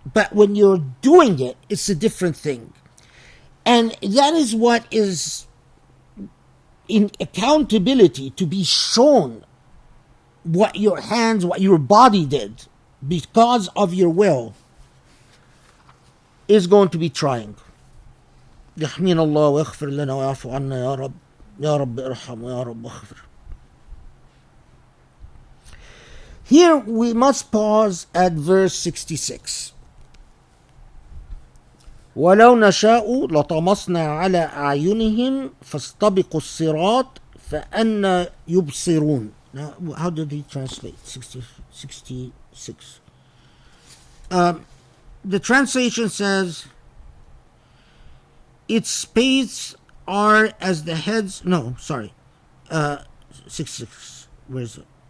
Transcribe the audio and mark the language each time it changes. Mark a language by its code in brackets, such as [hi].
[en] But when you're doing it, it's a different thing. And that is what is in accountability, to be shown what your hands, what your body did because of your will, is going to be trying. [ar] يحمينا الله ويغفر لنا ويعفو عنا يا رب يا رب ارحم ويا رب اغفر. [en] Here we must pause at verse 66. [ar] ولو نشاء لطمسنا على أعينهم فاستبقوا الصراط فأنى يبصرون. [en] Now, how did he translate 66? The translation says, its spades are as the heads. No, sorry. 66. Where is it?